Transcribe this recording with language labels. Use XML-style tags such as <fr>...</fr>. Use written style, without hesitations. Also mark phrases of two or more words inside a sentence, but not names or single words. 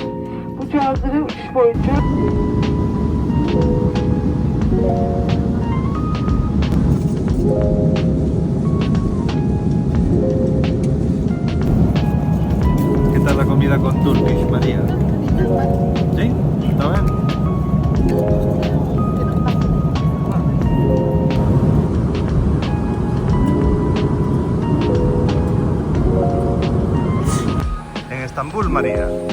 <tr>Bu cihazları uçuş boyunca</tr> <es>¿Qué tal la comida con Turkish, María? ¿Sí? ¿Está bien? En Estambul, María.</es>